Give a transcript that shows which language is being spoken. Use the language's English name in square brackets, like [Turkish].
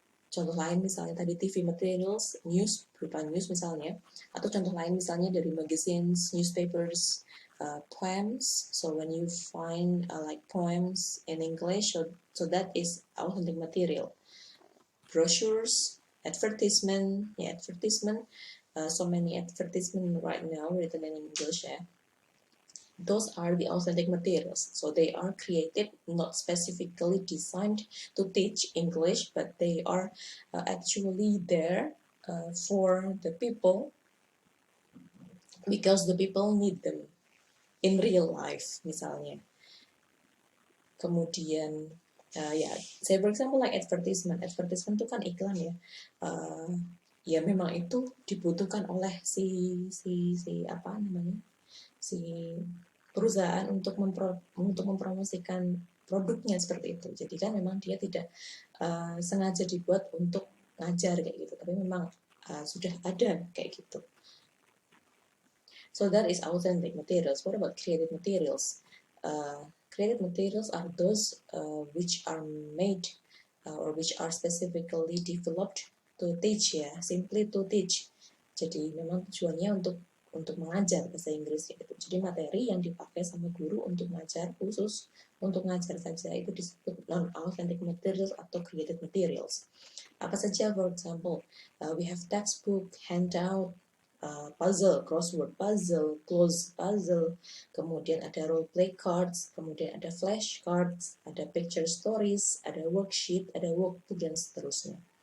[Indonesian] Contoh lain misalnya tadi TV materials, news, berupa news misalnya, atau contoh lain misalnya dari magazines, newspapers, poems. [English] So when you find like poems in English, so that is authentic material. Brochures, advertisement, yeah, advertisement. So many advertisement right now written in English. Yeah. Those are the authentic materials. So they are created, not specifically designed to teach English, but they are actually there for the people, because the people need them in real life, misalnya. [Indonesian] Kemudian, ya, [English] say for example like advertisement. [Indonesian] Advertisement itu kan iklan ya. Ya memang itu dibutuhkan oleh si apa namanya, si perusahaan untuk mempromosikan produknya seperti itu. Jadi kan memang dia tidak sengaja dibuat untuk ngajar kayak gitu, tapi memang sudah ada kayak gitu. [English] So that is authentic materials. What about created materials? Created materials are those which are made or which are specifically developed to teach, ya, simply to teach. [Indonesian] Jadi memang tujuannya untuk mengajar bahasa Inggris gitu. Jadi materi yang dipakai sama guru untuk mengajar, khusus untuk mengajar saja, itu disebut non-authentic materials atau created materials. Apa saja? [English] For example, we have textbook, handout, puzzle, crossword puzzle, close puzzle, [Indonesian] kemudian ada [English] role play cards, kemudian ada flash cards, ada picture stories, ada worksheet, ada workbook, [Indonesian] dan seterusnya.